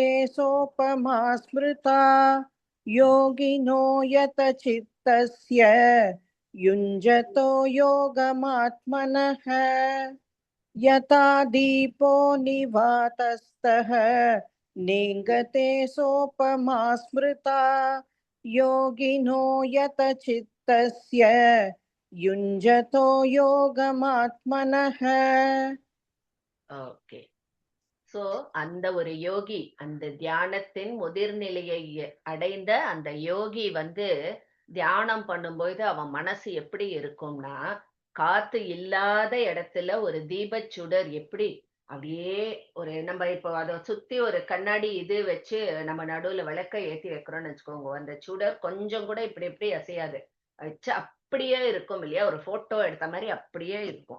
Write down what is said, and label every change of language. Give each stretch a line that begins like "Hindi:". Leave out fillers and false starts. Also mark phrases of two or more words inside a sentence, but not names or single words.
Sanskrit: सोपमा स्मृता योगिनो यत चित्तस्य युञ्जतो योगमात्मनः यथा दीपो निवातस्तः नेङ्गते सोपमा स्मृता योगिनो यत चित्तस्य युञ्जतो योगमात्मनः.
Tamil: ஓகே. சோ அந்த ஒரு யோகி, அந்த தியானத்தின் முதிர்நிலையை அடைந்த அந்த யோகி தியானம் பண்ணும்போது அவன் மனசு எப்படி இருக்கும்னா, காத்து இல்லாத இடத்துல ஒரு தீபச்சுடர் எப்படி அப்படியே ஒரு நம்ம இப்போ அதை சுத்தி ஒரு கண்ணாடி இது வச்சு நம்ம நடுவுல விளக்க ஏத்தி வைக்கிறோம்னு வச்சுக்கோங்க, அந்த சுடர் கொஞ்சம் கூட இப்படி இப்படி அசையாது, வச்சு அப்படியே இருக்கும் இல்லையா, ஒரு போட்டோ எடுத்த மாதிரி அப்படியே இருக்கும்.